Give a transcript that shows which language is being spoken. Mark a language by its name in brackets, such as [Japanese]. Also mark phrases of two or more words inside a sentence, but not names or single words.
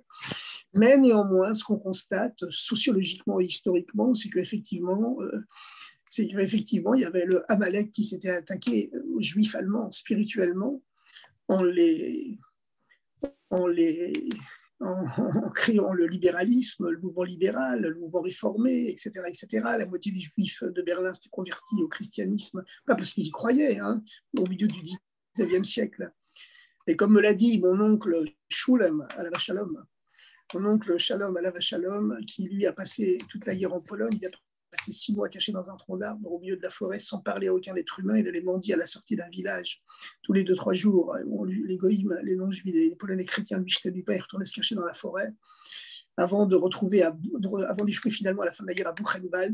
[French] Mais néanmoins, ce qu'on constate sociologiquement et historiquement, c'est qu'effectivement, il y avait le Amalek qui s'était attaqué aux Juifs allemands spirituellement en créant le libéralisme, le mouvement libéral, le mouvement réformé, etc., etc. La moitié des Juifs de Berlin s'étaient convertis au christianisme, pas parce qu'ils y croyaient, hein, au milieu du XIXe siècle. Et comme me l'a dit mon oncle Shulem, [Hebrew] עליו השלום, [French] mon oncle Shalom, [Hebrew] עליו השלום, [French] qui lui a passé toute la guerre en Pologne, il a passé 6 mois caché dans un tronc d'arbre au milieu de la forêt sans parler à aucun être humain. Il allait mendier à la sortie d'un village tous les 2-3 jours. Les goïms, les non-juifs, les Polonais chrétiens lui jetaient du pain et retournaient se cacher dans la forêt avant d'échouer finalement à la fin de la guerre à Buchenwald.